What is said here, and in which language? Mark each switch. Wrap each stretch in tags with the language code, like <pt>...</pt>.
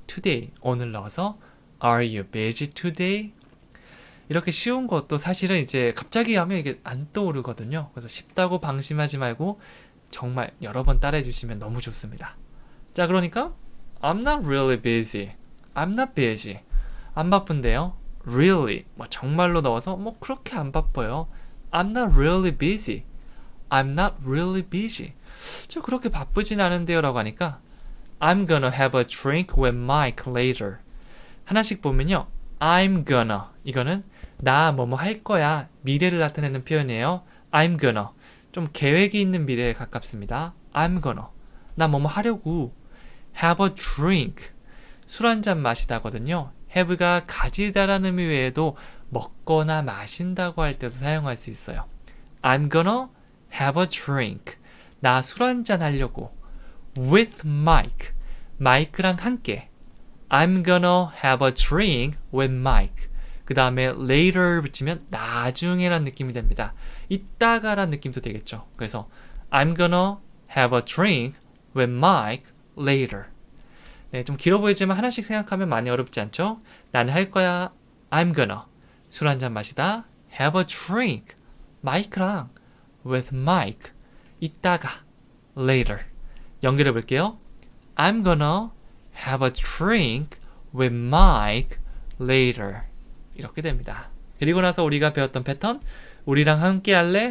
<en>Today,</en> <ko>오늘 넣어서</ko> <en>Are you busy today?</en> <ko>이렇게 쉬운 것도 사실은 이제 갑자기 하면 이게 안 떠오르거든요. 그래서 쉽다고 방심하지 말고 정말 여러 번 따라해 주시면 너무 좋습니다. 자, 그러니까</ko> <en>I'm not really busy. I'm not busy.</en> <ko>안 바쁜데요. Really, 정말로 넣어서 그렇게 안 바빠요.</ko> <en>I'm not really busy. I'm not really busy.</en> <ko>저 그렇게 바쁘진 않은데요 라고 하니까</ko> <en>I'm gonna have a drink with Mike later.</en> <ko>하나씩 보면요.</ko> <en>I'm gonna,</en> <ko>이거는 나 뭐뭐 할 거야, 미래를 나타내는 표현이에요.</ko> <en>I'm gonna,</en> <ko>좀 계획이 있는 미래에 가깝습니다.</ko> <en>I'm gonna,</en> <ko>나 뭐뭐 하려고.</ko> <en>Have a drink,</en> <ko>술 한잔 마시다거든요. have가 가지다라는 의미 외에도 먹거나 마신다고 할 때도 사용할 수 있어요.</ko> <en>I'm gonna have a drink,</en> <ko>나 술 한잔 하려고.</ko> <en>With Mike,</en> <ko>마이크랑 함께.</ko> <en>I'm gonna have a drink with Mike.</en> <ko>그 다음에 later 붙이면 나중에란 느낌이 됩니다. 이따가란 느낌도 되겠죠. 그래서</ko> <en>I'm gonna have a drink with Mike later.</en> <ko>네, 좀 길어 보이지만 하나씩 생각하면 많이 어렵지 않죠? 나는 할 거야.</ko> <en>I'm gonna.</en> <ko>술 한잔 마시다.</ko> <en>Have a drink.</en> <ko>마이크랑</ko> <en>with Mike.</en> <ko>이따가 later. 연결해 볼게요.</ko> <en>I'm gonna have a drink with Mike later.</en> <ko>이렇게 됩니다. 그리고 나서 우리가 배웠던 패턴, 우리랑 함께 할래?</ko>